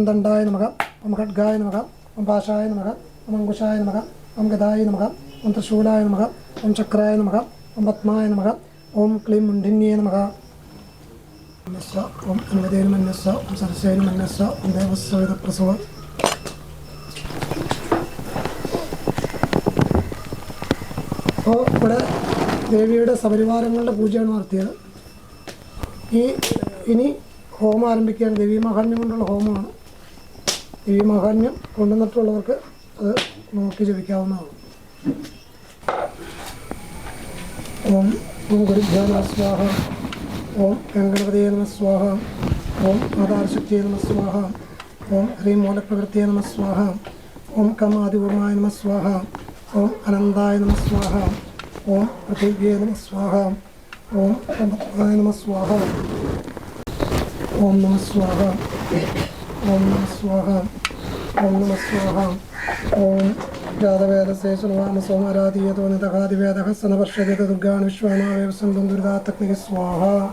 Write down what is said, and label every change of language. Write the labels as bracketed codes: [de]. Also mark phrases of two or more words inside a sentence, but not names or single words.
[sa] दण्डाय नमः ओम खड्गाय नमः ओम पाशाय नमः ओम अंकुशाय नमः ओम गदाय नमः ओम त्रिशूलाय नमः ओम चक्राय नमः ओम पद्माय नमः ओम क्लीं मुण्डिन्ये नमः ओम अन्वदेन्मन्यस्स ओम सरस्वतीन्मन्यस्स ओम देवस्य वेदप्रसव [ml] അപ്പോൾ ഇവിടെ ദേവിയുടെ സപരിവാരങ്ങളുടെ പൂജയാണ് നടത്തിയത്. ഇനി ഹോമം ആരംഭിക്കുകയാണ്. ദേവീ മഹാത്മ്യം കൊണ്ടുള്ള ഹോമമാണ്. ദേവീ മഹാത്മ്യം കൊണ്ടുവന്നിട്ടുള്ളവർക്ക് അത് നോക്കി ജപിക്കാവുന്നതാണ്. [sa] ഓം ഓം ഗുരുഭ്യോ നമഃ സ്വാഹ ഓം ഗംഗണപതയേ നമഃ സ്വാഹ ഓം ആധാരശക്തിയേ നമഃ സ്വാഹ ഓം ഹ്രീം മൂലപ്രകൃതിയേ നമഃ സ്വാഹ ഓം കം ആദിപൂർണായ നമഃ സ്വാഹ ओम अनंताय नमः स्वाहा ओम पृथिव्ये नमः स्वाहा ओम पद्माय नमः स्वाहा ओम नमः स्वाहा ओम नमः स्वाहा ओम नमः स्वाहा ओम जातवेदसे सुनवाम सोमाराधीयतो नितहादिवेदः सनवर्षदेत दुर्गाणि विश्वानावेव सिन्धुं दुर्गातक्निः स्वाहा